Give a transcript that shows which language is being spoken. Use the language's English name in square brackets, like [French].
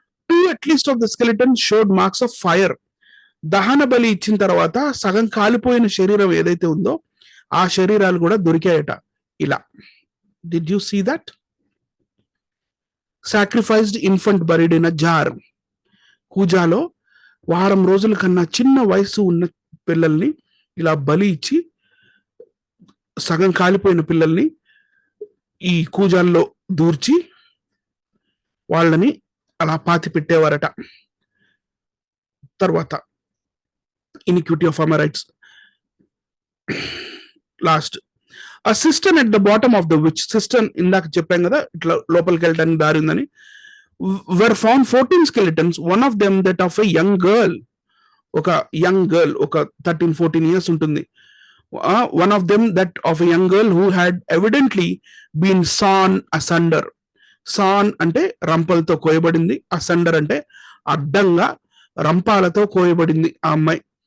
[English] 2 at least of the skeleton showed marks of fire. [Telugu] దహన బలి ఇచ్చిన తర్వాత సగం కాలిపోయిన శరీరం ఏదైతే ఉందో ఆ శరీరాలు కూడా దొరికాయట. [English] ఇలా, did you see that? Sacrificed infant buried in a jar. [Telugu] కూజాలో వారం రోజుల కన్నా చిన్న వయసు ఉన్న పిల్లల్ని ఇలా బలి ఇచ్చి, సగం కాలిపోయిన పిల్లల్ని ఈ కూజాల్లో దూర్చి వాళ్ళని అలా పాతి పెట్టేవారట. [English] తర్వాత iniquity of Amorites. Last, a cistern at the bottom of the which, cistern [Telugu] ఇందాక చెప్పాం కదా ఇట్లా లోపలికి వెళ్ళడానికి దారి ఉందని, [English] were found 14 skeletons, one of them that of a young girl. [Telugu] ఒక యంగ్ గర్ల్, ఒక 13-14 years ఉంటుంది. [English] One of them that of a young girl who had evidently been sawn asunder. [Telugu] San అంటే రంపలతో కోయబడింది, అసండర్ అంటే అడ్డంగా రంపాలతో కోయబడింది ఆ అమ్మాయి.